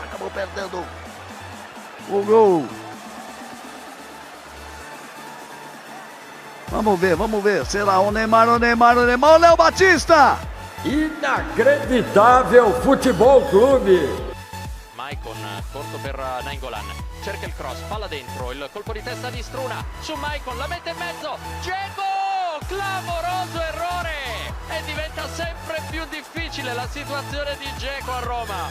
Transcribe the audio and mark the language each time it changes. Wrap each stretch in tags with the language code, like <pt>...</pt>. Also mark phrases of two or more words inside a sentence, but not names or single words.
<pt>Acabou perdendo o gol. Vamos ver. Será o Neymar, o Léo Batista! Inacreditável Futebol Clube!</pt> <it>Maicon corto per Nainggolan, cerca il cross, palla dentro, il colpo di testa di Struna su Maicon, la mette in mezzo, Dzeko, clamoroso errore e diventa sempre più difficile la situazione di Dzeko a Roma.</it>